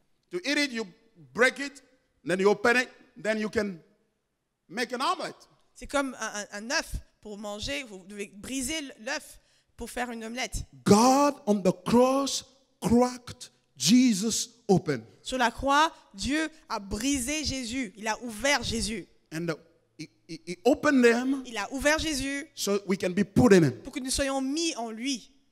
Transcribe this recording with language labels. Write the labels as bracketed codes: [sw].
[en] To eat it, you break it, then you open it, then you can make an omelet. [fr] C'est comme un œuf pour manger. Vous devez briser l'œuf pour faire une omelette. [en] God on the cross cracked Jesus open. [fr] Sur la croix, Dieu a brisé Jésus. Il a ouvert Jésus. [en] And he opened them [fr] Il a ouvert Jésus [en] so we can be put in him. [fr] pour que nous soyons mis en lui.